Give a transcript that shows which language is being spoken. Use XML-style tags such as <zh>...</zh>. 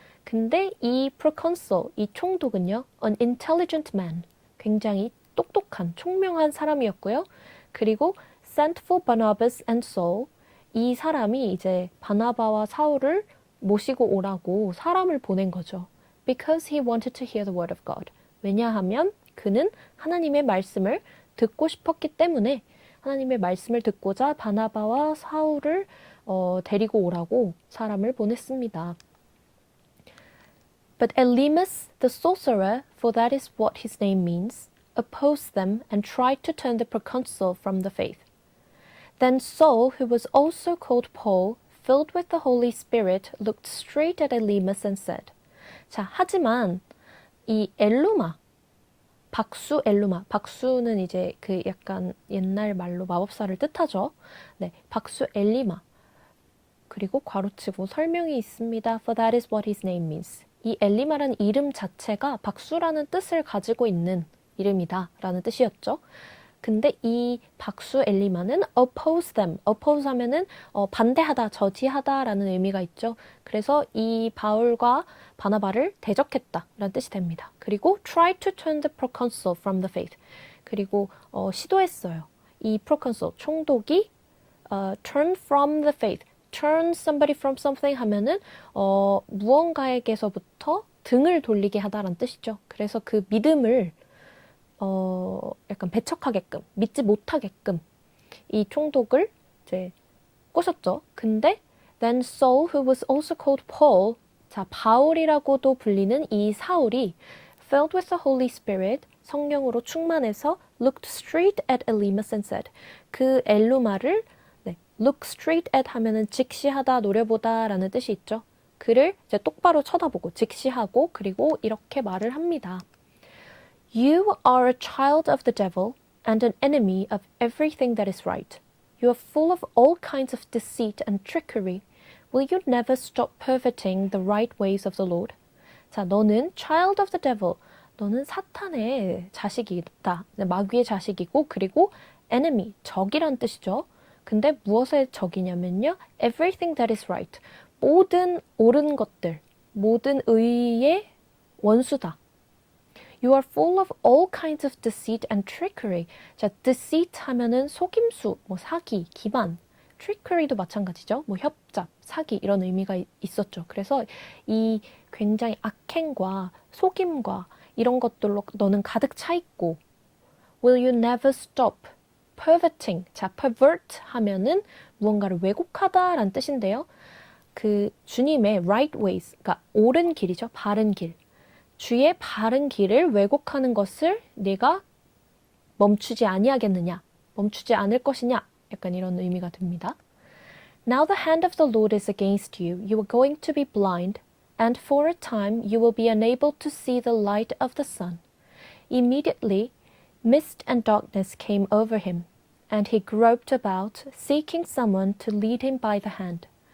<ko>근데 이 proconsul, 이 총독은요,</ko> <en>an intelligent man,</en> <ko>굉장히 똑똑한, 총명한 사람이었고요. 그리고</ko> <en>sent for Barnabas and Saul,</en> <ko>이 사람이 이제 바나바와 사울을 모시고 오라고 사람을 보낸 거죠.</ko> <en>Because he wanted to hear the word of God.</en> <ko>왜냐하면 그는 하나님의 말씀을 듣고 싶었기 때문에 하나님의 말씀을 듣고자 바나바와 사울을 데리고 오라고 사람을 보냈습니다.</ko> <en>But Elymas, the sorcerer, for that is what his name means, opposed them and tried to turn the proconsul from the faith. Then Saul, who was also called Paul, filled with the Holy Spirit, looked straight at Elymas and said,</en> <ko>자, 하지만 이 엘루마, 박수 엘루마, 박수는 이제 그 약간 옛날 말로 마법사를 뜻하죠. 네, 박수 엘리마. 그리고 괄호치고 설명이 있습니다.</ko> <en>For that is what his name means.</en> <ko>이 엘리마라는 이름 자체가 박수라는 뜻을 가지고 있는 이름이다 라는 뜻이었죠. 근데 이 박수 엘리마는</ko> <en>oppose them.</en> <ko>oppose 하면은 반대하다, 저지하다 라는 의미가 있죠. 그래서 이 바울과 바나바를 대적했다 라는 뜻이 됩니다.</ko> <en>그리고 try to turn the proconsul from the faith.</en> <ko>그리고 시도했어요.</ko> <en>이 proconsul, 총독이 turn from the faith.</en> <ko>turn somebody from something 하면은 무언가에게서부터 등을 돌리게 하다라는 뜻이죠. 그래서 그 믿음을 약간 배척하게끔, 믿지 못하게끔 이 총독을 이제 꼬셨죠.</ko> <en>근데 then Saul, who was also called Paul,</en> <ko>자, 바울이라고도 불리는 이 사울이</ko> <en>filled with the Holy Spirit,</en> <ko>성령으로 충만해서</ko> <en>looked straight at Elymas and said,</en> <ko>그 엘루마를</ko> <en>look straight at</en> <ko>하면은 직시하다, 노려보다 라는 뜻이 있죠. 그를 이제 똑바로 쳐다보고 직시하고 그리고 이렇게 말을 합니다.</ko> <en>You are a child of the devil and an enemy of everything that is right. You are full of all kinds of deceit and trickery. Will you never stop perverting the right ways of the Lord?</en> <ko>자, 너는</ko> <en>child of the devil.</en> <ko>너는 사탄의 자식이다. 마귀의 자식이고 그리고 enemy, 적이란 뜻이죠. 근데 무엇의 적이냐면요.</ko> <en>Everything that is right.</en> <ko>모든 옳은 것들, 모든 의의 원수다.</ko> <en>You are full of all kinds of deceit and trickery.</en> <ko>자, deceit 하면은 속임수, 뭐 사기, 기만. trickery도 마찬가지죠. 뭐 협잡, 사기 이런 의미가 있었죠. 그래서 이 굉장히 악행과 속임과 이런 것들로 너는 가득 차 있고</ko> <en>Will you never stop perverting.</en> <ko>자, pervert 하면은 무언가를 왜곡하다라는 뜻인데요. 그 주님의 right ways, 그러니까 옳은 길이죠. 바른 길. 주의 바른 길을 왜곡하는 것을 네가 멈추지 아니하겠느냐, 멈추지 않을 것이냐, 약간 이런 의미가 됩니다.</ko> <en>Now the hand of the Lord is against you. You are going to be blind, and for a time you will be unable to see the light of the sun. Immediately, mist and darkness came over him, and he groped about, seeking someone to lead him by the hand.</en>